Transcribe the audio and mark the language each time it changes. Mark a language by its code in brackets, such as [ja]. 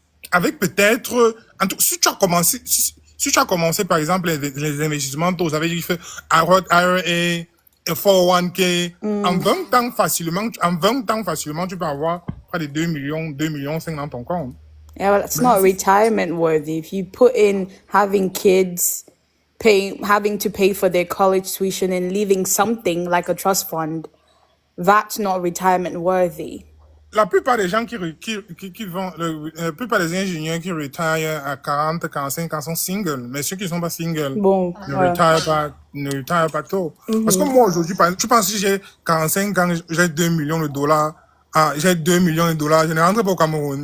[fr] Avec peut-être, en tout, si tu as commencé, par exemple, les investissements tôt, ça veut dire que tu fais Roth IRA, 401k, en 20 ans facilement, tu peux avoir près de 2 millions 5 dans ton compte. [en] Yeah, well, it's not retirement worthy. If you put in having kids, having to pay for their college tuition and leaving something like a trust fund, that's not retirement worthy. [fr] La plupart des gens qui vont, la plupart des ingénieurs qui retirent à 40, 45 ans sont singles. Mais ceux qui ne sont pas singles Bon, ne retirent pas tôt. Parce que moi, aujourd'hui, tu penses que j'ai 45 ans, j'ai 2 millions de dollars. Ah, j'ai 2 millions de dollars, je ne rentre pas au Cameroun.